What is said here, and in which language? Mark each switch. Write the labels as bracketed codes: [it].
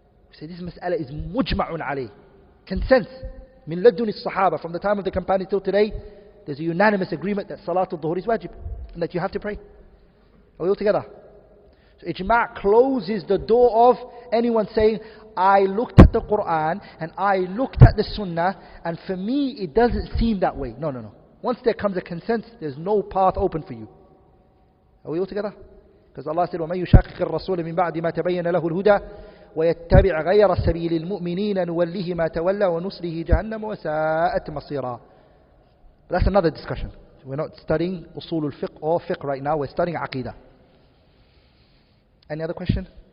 [en] We say this mas'ala is mujma'un alayh. Consent. [ar] Min ladun sahaba, [en] from the time of the companions till today, there's a unanimous agreement that Salatul Dhuhr is wajib, and that you have to pray. Are we all together? So ijma' closes the door of anyone saying, I looked at the Quran and I looked at the Sunnah and for me it doesn't seem that way. No, no, no. Once there comes a consent, there's no path open for you. Are we all together? Because Allah said, [ar] وَمَن يُشَاقِقِ الرَّسُولِ مِن بَعْدِ مَا تَبَيَّنَ لَهُ الْهُدَى وَيَتَّبِعْ غَيْرَ سَبِيلِ الْمُؤْمِنِينَ نُوَلِّهِ مَا تَوَلَّى وَنُصْلِهِ جَهَنَّمَ وَسَاءَتْ مَصِيرًا. [en] That's another discussion. We're not studying Usulul Fiqh or Fiqh right now, we're studying Aqeedah. Any other question?